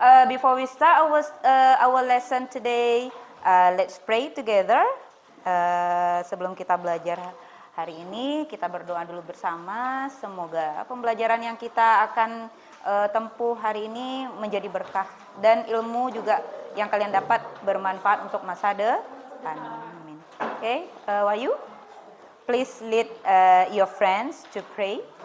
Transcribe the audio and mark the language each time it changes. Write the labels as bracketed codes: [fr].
[en] Before we start our lesson today, let's pray together. [id] Sebelum kita belajar hari ini, kita berdoa dulu bersama. Semoga pembelajaran yang kita akan tempuh hari ini menjadi berkah dan ilmu juga yang kalian dapat bermanfaat untuk masa depan. Amin. [en] Okay, Wahyu, please lead your friends to pray.